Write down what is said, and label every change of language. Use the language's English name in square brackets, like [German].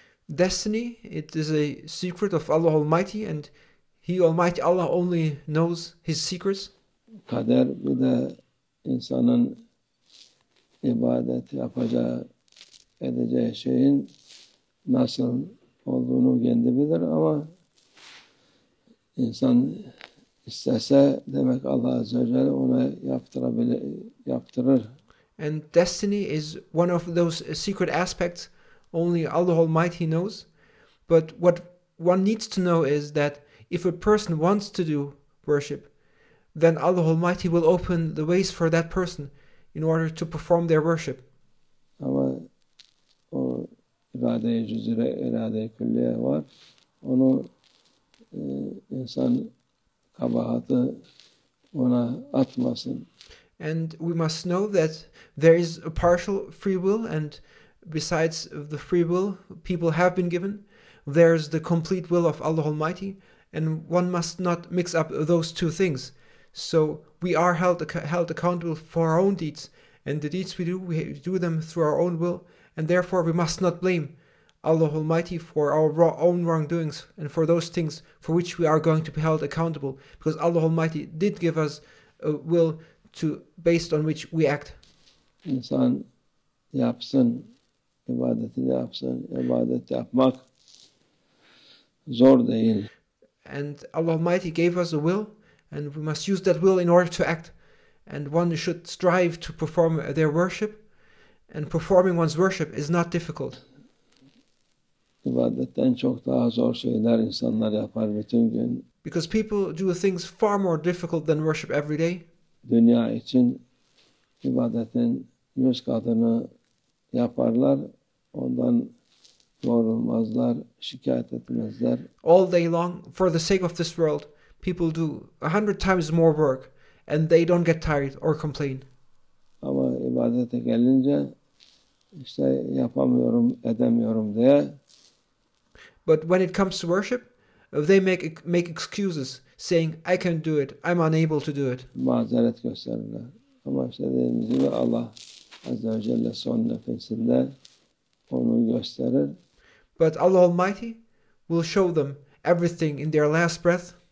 [English] Destiny, it is a secret of Allah Almighty, and He Almighty Allah only knows His secrets. [Turkish] Kader bir de insanın ibadet yapacağı, edeceği şeyin nasıl olduğunu kendi bilir ama insan istese demek Allah Azze ve Celle ona yaptırır. [English] And destiny is one of those secret aspects only Allah Almighty knows. But what one needs to know is that if a person wants to do worship, then Allah Almighty will open the ways for that person in order to perform their worship. [Turkish] Ama o irade-i cüz'ire, irade-i külliye var. Onu insan kabahatı ona atmasın. [English] And we must know that there is a partial free will, and besides the free will people have been given, there's the complete will of Allah Almighty, and one must not mix up those two things. So we are held accountable for our own deeds, and the deeds we do them through our own will, and therefore we must not blame Allah Almighty for our own wrongdoings and for those things for which we are going to be held accountable, because Allah Almighty did give us a will based on which we act. [Turkish] İnsan yapsın, ibadetini yapsın. İbadet yapmak zor değil. [English] And Allah Almighty gave us a will, and we must use that will in order to act. And one should strive to perform their worship, and performing one's worship is not difficult. [Turkish] İbadetten çok daha zor şeyler insanlar yapar bütün gün. [English] Because people do things far more difficult than worship every day. [Turkish] Dünya için ibadetin 100 katını yaparlar. Ondan yorulmazlar, şikayet etmezler. [English] All day long, for the sake of this world, people do 100 times more work, and they don't get tired or complain. [Turkish] Ama ibadete gelince işte yapamıyorum, edemiyorum diye. [English] But when it comes to worship, they make excuses, saying, I can't do it, I'm unable to do it. [Turkish] Mazeret gösterirler. Ama işte dediğimiz gibi Allah Azze ve Celle son nefesinde onu gösterir. [English] But Allah Almighty will show them everything in their last breath.